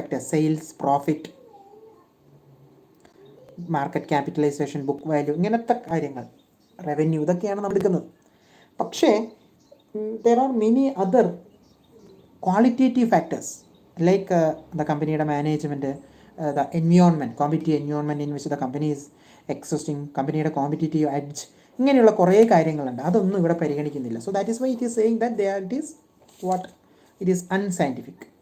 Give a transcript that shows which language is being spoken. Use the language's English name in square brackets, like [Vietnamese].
[Malayalam] Sales, profit, market capitalisation, book value, ഇങ്ങനത്തെ കാര്യങ്ങൾ, revenue, ഇതൊക്കെയാണ് നമ്മൾ എടുക്കുന്നത്. [English] പക്ഷേ there are many other qualitative factors like the companyയുടെ management, the environment, competitive environment in which the company is existing, [Malayalam] കമ്പനിയുടെ competitive edge, ഇങ്ങനെയുള്ള കുറേ കാര്യങ്ങളുണ്ട്. അതൊന്നും ഇവിടെ പരിഗണിക്കുന്നില്ല. [English] So that is why it is saying that it is unscientific.